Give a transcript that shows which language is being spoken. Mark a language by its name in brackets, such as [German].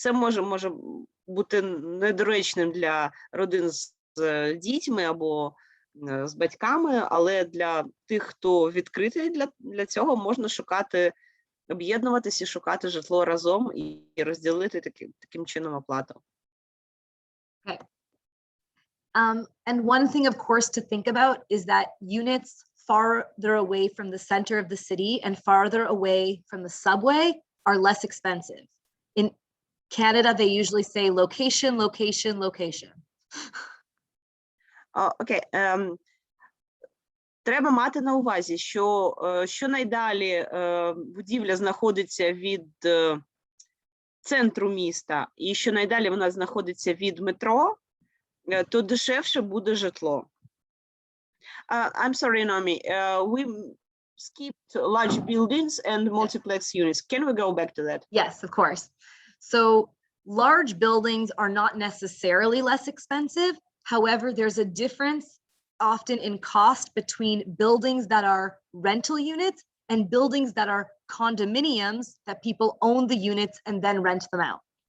[Ukrainian] Це може бути недоречним для родин з дітьми або з батьками, але для тих, хто відкритий для цього, можна об'єднуватися і шукати житло разом і розділити таким чином оплату. [English] Okay. And one thing, of course, to think about is that units farther away from the center of the city and farther away from the subway are less expensive. In Canada, they usually say location, location, location. [Ukrainian] Окей. Треба мати на увазі, що найдалі будівля знаходиться від центру міста і що найдалі вона знаходиться від метро, то дешевше буде житло. [English] I'm sorry, Naomi. We skipped large buildings and multiplex units. Can we go back to that? Yes, of course. So large buildings are not necessarily less expensive. However, there's a difference often in cost between buildings that are rental units and buildings that are condominiums that people own the units and then rent them out.